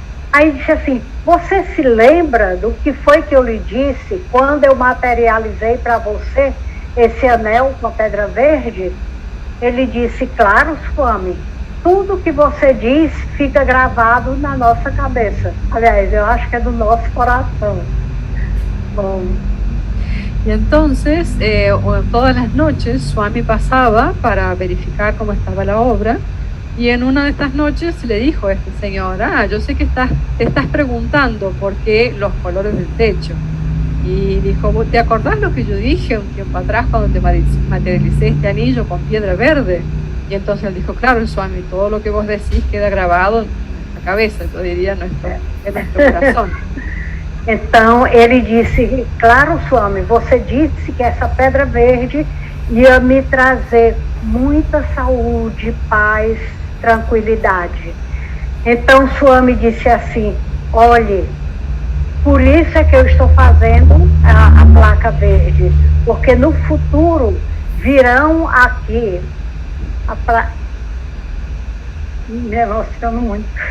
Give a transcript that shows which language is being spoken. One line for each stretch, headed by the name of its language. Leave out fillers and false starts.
Portuguese: Aí disse assim: você se lembra do que foi que eu lhe disse quando eu materializei para você esse anel com a pedra verde? Ele disse: claro, Swami, tudo que você diz fica gravado na nossa cabeça. Aliás, eu acho que é do nosso coração. Bom.
Spanish: Y entonces, todas las noches, Swami pasaba para verificar cómo estaba la obra, y en una de estas noches le dijo a este señor: yo sé que te estás preguntando por qué los colores del techo. Y dijo: ¿te acordás lo que yo dije un tiempo atrás cuando te materialicé este anillo con piedra verde? Y entonces él dijo: claro, Swami, todo lo que vos decís queda grabado en nuestra cabeza, yo diría en nuestro corazón.
Portuguese: Então ele disse: claro, Swami, você disse que essa pedra verde ia me trazer muita saúde, paz, tranquilidade. Então Swami disse assim: olhe, por isso é que eu estou fazendo a placa verde, porque no futuro virão aqui me emociono muito.